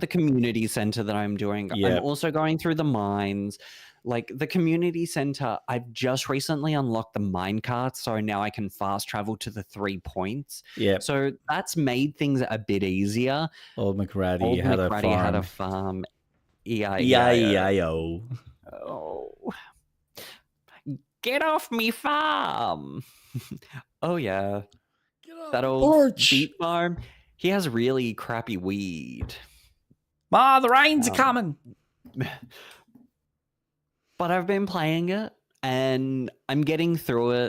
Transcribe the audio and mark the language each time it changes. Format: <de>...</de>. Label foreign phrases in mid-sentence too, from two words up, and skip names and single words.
<en>got the community center that I'm doing. I'm Yep. also going through the mines. Like the community center, I've just recently unlocked the mine cart, so now I can fast travel to the 3 points. Yep. So that's made things a bit easier. Old McRaddy Old had a McRaddy had a farm. farm. E-I-E-I-O. E-I-E-I-O. Oh. Get off me farm. Oh yeah. That old porch. beet farm. He has really crappy weed. Ma, the rains are coming. But I've been playing it and I'm getting through it.</en>